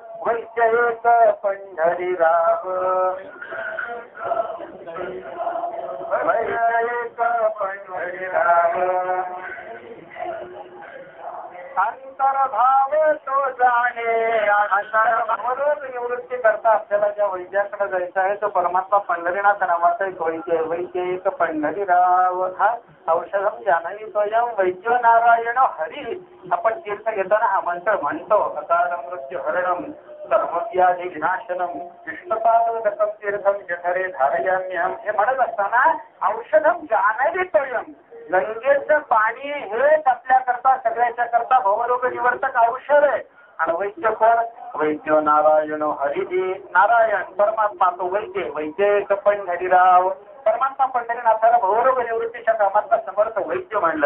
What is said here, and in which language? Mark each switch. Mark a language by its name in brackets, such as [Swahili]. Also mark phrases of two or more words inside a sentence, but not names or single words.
[Marathi] वैद्य एक पंढरीराव वैद्य एक पंढरीराव अंतर्भाव तो जाणे. अंतर्भाव निवृत्ती करता आपल्याला ज्या वैद्याकडे जायचं आहे तो परमात्मा पंढरीनाथ नावाचा एक वैद्य. वैद्य एक पंढरीराव हा औषधम जाणवी स्वयं वैद्य नारायण हरी. आपण तीर्थ घेताना हा मंत्र म्हणतो. [Sanskrit] अकाल मृत्यू हरणम सर्वव्याधी विनाशनम विष्णुपादगतम तीर्थम जठरे धारयाम्यहम. [Marathi] हे म्हणत असताना औषधम जाणवी स्वयं गंगेचं पाणी हेच आपल्याकरता सगळ्याच्या करता भवरोग निवर्तक औषध आहे. आणि वैद्य कोण. वैद्य नारायण हरिजी. नारायण परमात्मा तो वैद्य. वैद्य एक पंढरीराव परमात्मा पंढरीनाथाला भवरोग निवृत्तीच्या कामाचा समर्थ वैद्य म्हणलं.